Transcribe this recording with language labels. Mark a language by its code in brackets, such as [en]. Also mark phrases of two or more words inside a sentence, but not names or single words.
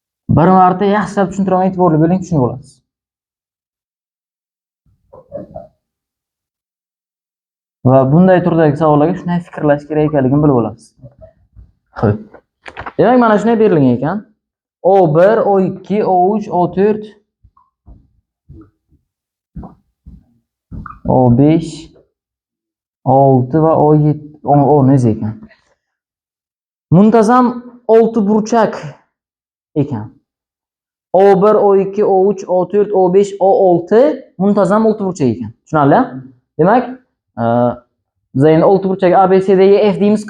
[uz] Bir marta yaxshilab tushuntiraman, e'tiborli bo'ling, tushunib olasiz. Va bunday turdagi savollarga shunday fikrlash kerak ekanligini bilib olasiz. Xo'p. Demak, mana shunday berilgan ekan. O1, O2, O3, O4, O5, O6 va O7, O9 ekan. Muntazam 6 burchak ekan. O1, O2, O3, O4, O5, O6 muntazam 6 burchak ekan. Tushunarli? Demak, biz endi 6 burchak A, B, C, D, E, F deymiz-ku.